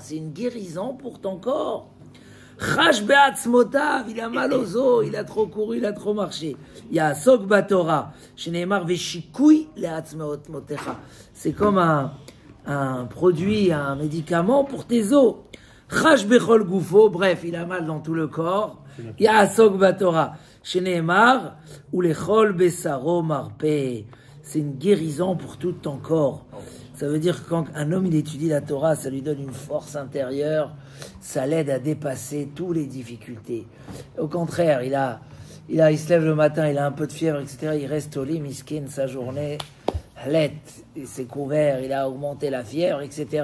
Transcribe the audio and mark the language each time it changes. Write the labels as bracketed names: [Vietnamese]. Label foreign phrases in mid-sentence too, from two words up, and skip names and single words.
[French] C'est une guérison pour ton corps. [Hebrew] חש בעצמותיו, [French] il a mal aux os, il a trop couru, il a trop marché. Il y a [Hebrew] עוסק בתורה, שנאמר ושיקוי לעצמותיך. [French] C'est comme un produit, un médicament pour tes os. [Hebrew] חש בכל גופו, [French] bref, il a mal dans tout le corps. Il y a [Hebrew] עוסק בתורה, שנאמר, ולכל בשרו מרפא. [French] c'est une guérison pour tout ton corps. Ça veut dire que quand un homme il étudie la Torah, ça lui donne une force intérieure, ça l'aide à dépasser toutes les difficultés. Au contraire, il se lève le matin, il a un peu de fièvre, etc. Il reste au lit, miskin, sa journée, il s'est couvert, il a augmenté la fièvre, etc.